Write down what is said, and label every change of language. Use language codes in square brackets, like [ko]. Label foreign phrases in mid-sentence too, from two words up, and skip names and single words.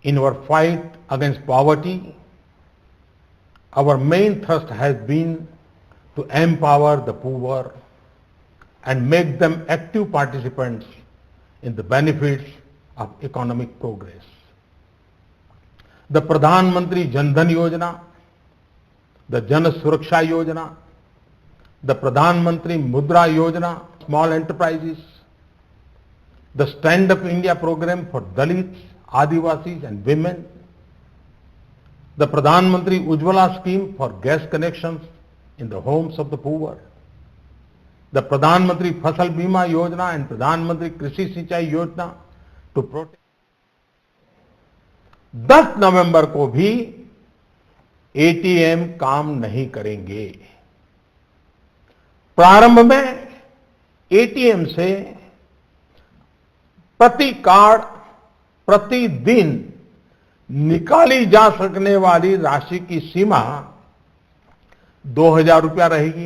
[en] In our fight against poverty, our main thrust has been to empower the poor and make them active participants in the benefits of economic progress. The Pradhan Mantri Jan Dhan Yojana, the Jan Suraksha Yojana, the Pradhan Mantri Mudra Yojana, small enterprises, the Stand Up India program for Dalits, Adivasis and women, the Pradhan Mantri Ujjwala scheme for gas connections in the homes of the poor, the Pradhan Mantri Fasal Bima Yojana and Pradhan Mantri Krishi Sinchai Yojana to protect. [hi] 10 नवंबर को भी एटीएम काम नहीं करेंगे। प्रारंभ में एटीएम से प्रति कार्ड प्रतिदिन निकाली जा सकने वाली राशि की सीमा 2000 रुपया रहेगी।